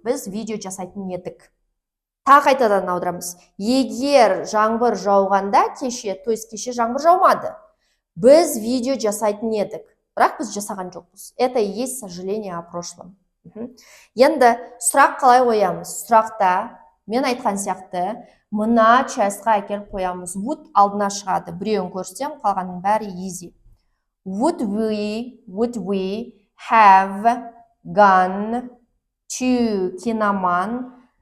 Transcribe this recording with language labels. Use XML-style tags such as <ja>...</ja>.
<kk>Біз видео жасайтын едік. Тағы қайтадан аударамыз. Егер жаңбыр жауғанда кеше,</kk> <ru>то есть</ru> <kk>кеше жаңбыр жаумады, біз видео жасайтын едік. Бірақ біз жасаған жоқпыз.</kk> <ru>Это и есть сожаление о прошлом.</ru> <kk>Енді сұрақ қалай қоямыз? Сұрақта мен айтқан сияқты мына частьқа әкеліп қоямыз. Would алдына шығады. Біреуін көрсетем, қалғанның бәрі easy.</kk> <en>Would we have gone to</en> <kk>киноман?</kk>